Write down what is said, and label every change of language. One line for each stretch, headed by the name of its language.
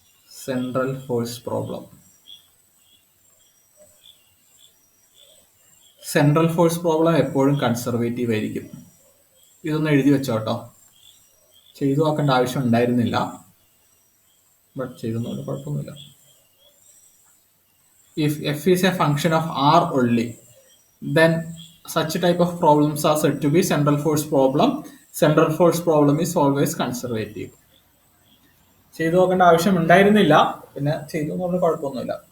English: Central force problem.
Malayalam: Central force problem എപ്പോഴും conservative ആയിരിക്കും. ഇതൊന്ന് എഴുതി വെച്ചോട്ടോ. ചെയ്തു നോക്കേണ്ട ആവശ്യം ഉണ്ടായിരുന്നില്ല, ബട്ട് ചെയ്തെന്നോണ്ട് കുഴപ്പമൊന്നുമില്ല.
English: If f is a function of r only, then such type of problems are said to be central force problem. Central force problem is always conservative.
Malayalam: ചെയ്തു നോക്കേണ്ട ആവശ്യം ഉണ്ടായിരുന്നില്ല, പിന്നെ ചെയ്തു എന്നുള്ള കുഴപ്പമൊന്നുമില്ല.